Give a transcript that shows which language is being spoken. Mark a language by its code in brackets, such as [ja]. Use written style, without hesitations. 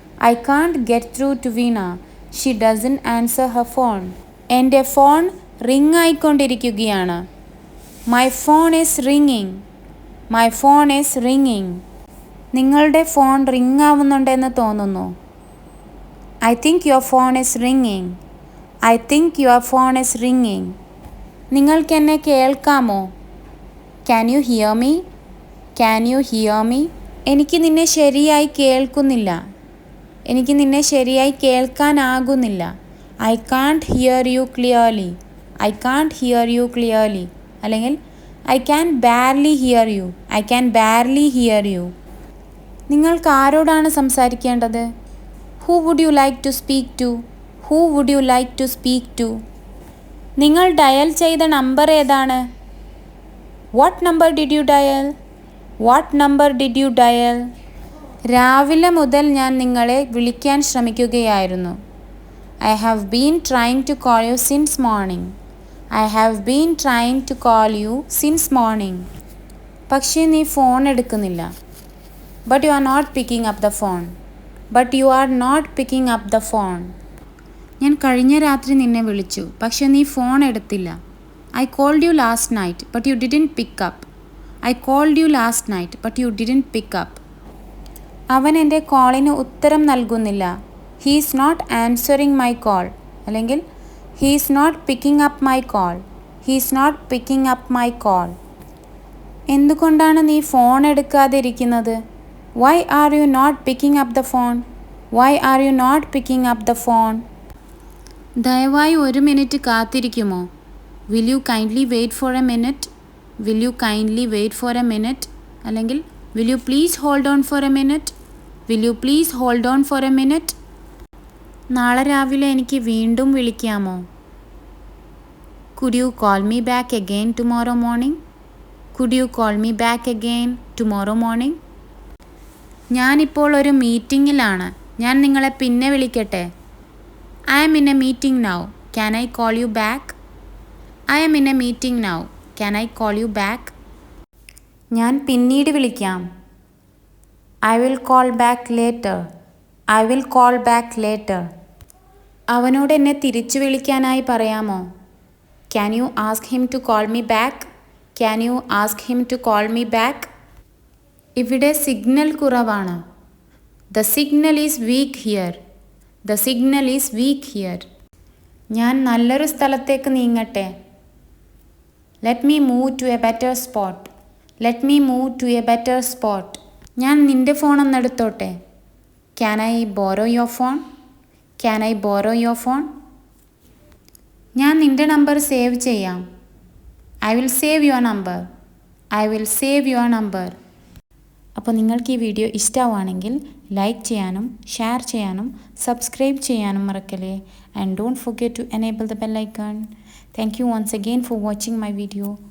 [en] I can't get through to Veena. She doesn't answer her phone. [ml] എൻ്റെ phone ring ആയിക്കൊണ്ടിരിക്കുകയാണ്. [en] My phone is റിങ്ങിങ്. My phone is റിങ്ങിങ്. [ml] നിങ്ങളുടെ phone ring ആവുന്നുണ്ടെന്ന് തോന്നുന്നു. [en] I think your phone is ringing. I think your phone is ringing. [ml] നിങ്ങൾക്ക് എന്നെ കേൾക്കാമോ? [en] Can you hear me? Can you hear me? [ml] എനിക്ക് നിന്നെ ശരിയായി കേൾക്കുന്നില്ല. എനിക്ക് നിന്നെ ശരിയായി കേൾക്കാനാകുന്നില്ല. [en] I can't hear you clearly. I can't hear you clearly. അല്ലെങ്കിൽ I can barely hear you. I can barely hear you. [ml] നിങ്ങൾക്ക് ആരോടാണ് സംസാരിക്കേണ്ടത്? [en] Who would you like to speak to? Who would you like to speak to? [ml] നിങ്ങൾ dial ചെയ്ത number ഏതാണ്? [en] What number did you dial? What number did you dial? [ml] രാവിലെ മുതൽ ഞാൻ നിങ്ങളെ വിളിക്കാൻ ശ്രമിക്കുകയായിരുന്നു. [en] I have been trying to call you since morning. I have been trying to call you since morning. [ml] പക്ഷേ നീ ഫോൺ എടുക്കുന്നില്ല. [en] But you are not picking up the phone. But you are not picking up the phone. [ml] ഞാൻ കഴിഞ്ഞ രാത്രി നിന്നെ വിളിച്ചു, പക്ഷേ നീ ഫോൺ എടുത്തില്ല. [en] I called you last night, but you didn't pick up. I called you last night, but you didn't pick up. [ml] അവൻ എൻ്റെ കോളിന് ഉത്തരം നൽകുന്നില്ല. [en] He is not answering my call. അല്ലെങ്കിൽ He is not picking up my call. He is not picking up my call. [ml] എന്തുകൊണ്ടാണ് നീ phone എടുക്കാതെ ഇരിക്കുന്നത്? [en] Why are you not picking up the phone? Why are you not picking up the phone? [ml] ദയവായി ഒരു minute കാത്തിരിക്കുമോ? [en] Will you kindly wait for a minute? Will you kindly wait for a minute? അല്ലെങ്കിൽ Will you please hold on for a minute? Will you please hold on for a minute? [ml] നാളെ രാവിലെ എനിക്ക് വീണ്ടും വിളിക്കാമോ? [en] Could you call me back again tomorrow morning? Could you call me back again tomorrow morning? [ml] ഞാനിപ്പോൾ ഒരു മീറ്റിങ്ങിലാണ്. ഞാൻ നിങ്ങളെ പിന്നെ വിളിക്കട്ടെ. [en] I am in a meeting now. Can I call you back? I am in a meeting now. Can I call you back? [ml] ഞാൻ പിന്നീട് വിളിക്കാം. [en] I will call back later. I will call back later. [ml] അവനോട് എന്നെ തിരിച്ചു വിളിക്കാനായി പറയാമോ? [en] Can you ask him to call me back? Can you ask him to call me back? [ml] ഇവിടെ signal കുറവാണ്. [en] The signal is weak here. The signal is weak here. [ml] ഞാൻ നല്ലൊരു സ്ഥലത്തേക്ക് നീങ്ങട്ടെ. [en] Let me move to a better spot. Let me move to a better spot. [ml] ഞാൻ നിൻ്റെ phone ഒന്നെടുത്തോട്ടെ. [en] Can I borrow your phone? Can I borrow your phone? [ml] ഞാൻ നിൻ്റെ number save ചെയ്യാം. [en] I will save your number. I will save your number. [ml] അപ്പോൾ നിങ്ങൾക്ക് ഈ video ഇഷ്ടമാണെങ്കിൽ like ചെയ്യാനും ഷെയർ ചെയ്യാനും സബ്സ്ക്രൈബ് ചെയ്യാനും മറക്കല്ലേ. [en] And don't forget to enable the bell icon. Thank you once again for watching my video.